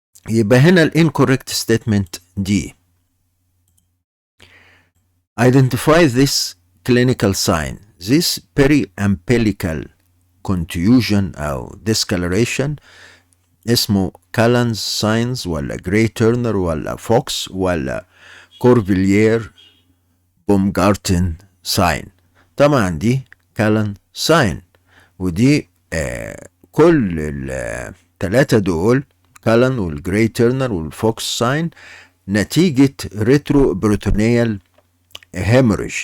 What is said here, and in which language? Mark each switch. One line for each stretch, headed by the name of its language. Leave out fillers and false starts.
Arabic: يبقى هنا الانكوريكت ستيتمنت دي.
English: Identify this clinical sign. This periumbilical contusion
Arabic: أو discoloration اسمه كالانز ساينز ولا جراي تيرنر ولا فوكس ولا كورفيليير بومجارتن ساين. طبعا دي كالان ساين، ودي كل الثلاثة دول كالان والجراي تيرنر والفوكس ساين نتيجة ريترو بروتونيال هيموريج.